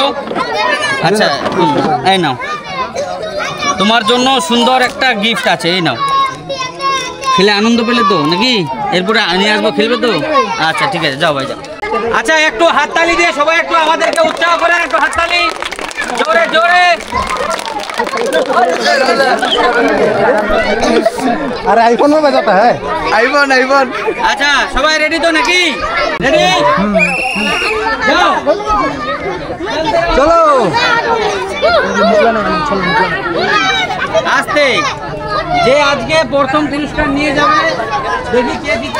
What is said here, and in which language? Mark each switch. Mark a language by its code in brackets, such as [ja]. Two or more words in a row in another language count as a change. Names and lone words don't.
[bn] আচ্ছা এই নাও, তোমার জন্য সুন্দর একটা গিফট আছে, এই নাও। খেলে আনন্দ পেলে তো নাকি? এরপরে নিয়ে আসবো, খেলবে তো? আচ্ছা ঠিক আছে, যাও ভাই যাও। আচ্ছা একটু হাততালি দিয়ে সবাই একটু আমাদেরকে উৎসাহ করেন, একটু হাততালি জোরে জোরে। [hi] अरे आईफोन में बजाता है, आईफोन आईफोन। [bn] আচ্ছা সবাই রেডি তো নাকি? রেডি, যাও চলো আস্তে। যে আজকে প্রথম পুরস্কার নিয়ে যাবে, দেখি কে দিতে।